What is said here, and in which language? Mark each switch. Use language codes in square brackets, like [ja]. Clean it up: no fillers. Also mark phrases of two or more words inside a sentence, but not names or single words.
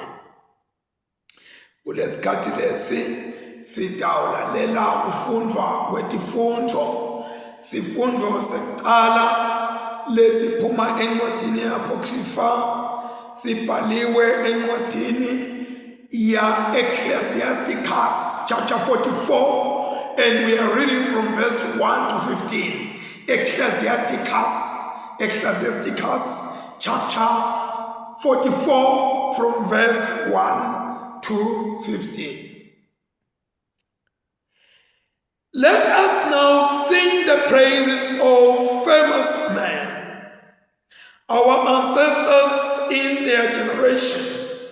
[ss] Kulesikhathi lesi sitawulalela kufundwa kwetifundo. Sifundo sekuqala lesiphuma encwadini yaPokrifa, sibhaliwe encwadini ya Ecclesiasticus [en] chapter 44, and we are reading from verse 1 to 15. Ecclesiasticus chapter 44 4 from verse 1 to 15. Let us now sing the praises of famous men, our ancestors in their generations.